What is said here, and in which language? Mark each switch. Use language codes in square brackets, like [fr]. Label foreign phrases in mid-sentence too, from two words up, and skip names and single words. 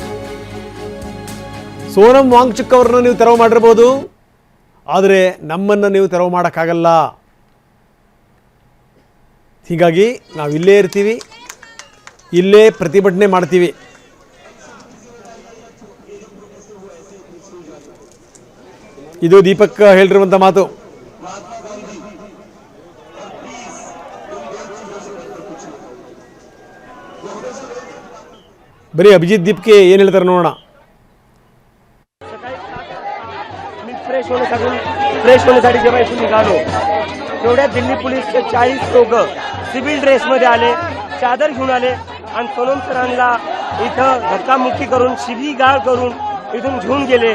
[kn] ಸೋನಂ ವಾಂಗ್ಚುಕ್ ಅವ್ರನ್ನ ನೀವು ತೆರವು ಮಾಡಿರ್ಬೋದು, ಆದರೆ ನಮ್ಮನ್ನು ನೀವು ತೆರವು ಮಾಡೋಕ್ಕಾಗಲ್ಲ. ಹೀಗಾಗಿ ನಾವು ಇಲ್ಲೇ ಇರ್ತೀವಿ, ಇಲ್ಲೇ ಪ್ರತಿಭಟನೆ ಮಾಡ್ತೀವಿ. ಇದು ದೀಪಕ್ ಹೇಳಿರುವಂಥ ಮಾತು. बरी अभिजित दीपके ಏನು ಹೇಳ್ತಾರೆ ನೋಡೋಣ. [mr] मी फ्रेश होण्यासाठी जेव्हा इथून निघालो तेवढ्या दिल्ली पोलीसचे 40 लोक सिव्हिल ड्रेसमध्ये आले, चादर घेऊन आले आणि सोनम सरांना इथं धक्कामुक्की करून शिवीगाळ करून इथून घेऊन गेले.